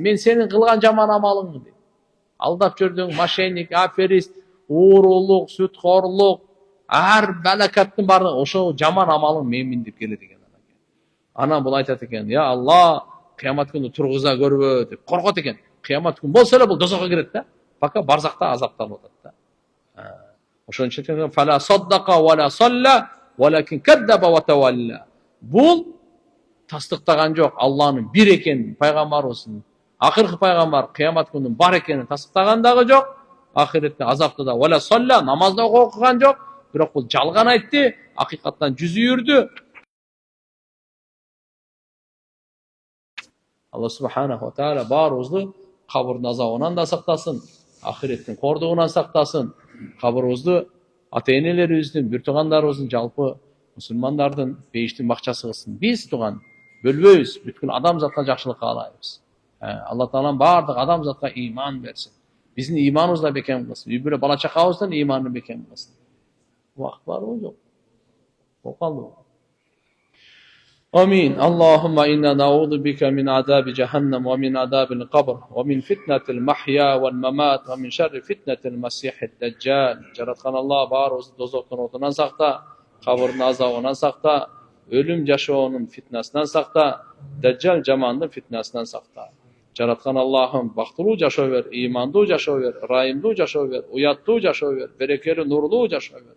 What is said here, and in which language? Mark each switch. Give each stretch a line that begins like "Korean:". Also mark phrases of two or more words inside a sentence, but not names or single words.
Kyrgyz: Мен сенин кылган жаман амалыңмын дейт. Алдап жүрдүң, мошенник, аферист, уурулук, сүткорлук, ар балакаттын баардыгы ошол жаман амалың менмин деп келет экен. Анан бул айтат экен, я Алла, кыямат күнү тургуза көрбө деп коркот экен. Кыямат күнү болсо эле бул дозокко кирет да. Пока барзакта азапталып атат да. Ошон үчүн
Arabic: فلا صدق ولا صلى ولكن كذب وتولى.
Kyrgyz: Бул тастыктаган жок Алланын бир экенин, пайгамбарыбыздын акыркы пайгамбар кыямат күнү бар экенин тастыктаган дагы жок. Ахиретте азапта да
Arabic: ولا صلى
Kyrgyz: намазда окуган жок. Бирок бул жалган айтты, акыйкаттан жүз үйүрдү. Алла
Arabic: سبحانه وتعالى
Kyrgyz: баарыбызды кабырдын азабынан да сактасын, ахиреттин кордугунан сактасын, кабырыбызды ата-энелерибиздин, бир туугандарыбыздын, жалпы мусулмандардын бейиштин бакчасы кылсын. Биз туган бөлбөйбүз, бүткүл адамзатка жакшылык каалайбыз. Алла таалам баардык адамзатка ыйман берсин. Биздин ыйманыбызды да бекем кылсын. Үй бүлө бала чакабыздын ыйманын бекем кылсын. Убакыт барбы жок? Болуп калдыбы?
Arabic: آمين. اللهم إنا نعوذ بك من عذاب جهنم ومن عذاب القبر ومن فتنة المحيا والممات ومن شر فتنة المسيح الدجال.
Kyrgyz: Жараткан Алла баарыбызды дозоктун отунан сакта, кабырдын азабынан сакта, өлүм жашоонун фитнасынан сакта, дажжал жамандын фитнасынан сакта. Жараткан Аллахым бактылуу жашоо бер, ыймандуу жашоо бер, ырайымдуу жашоо бер, уяттуу жашоо бер, берекелүү нурлуу жашоо бер.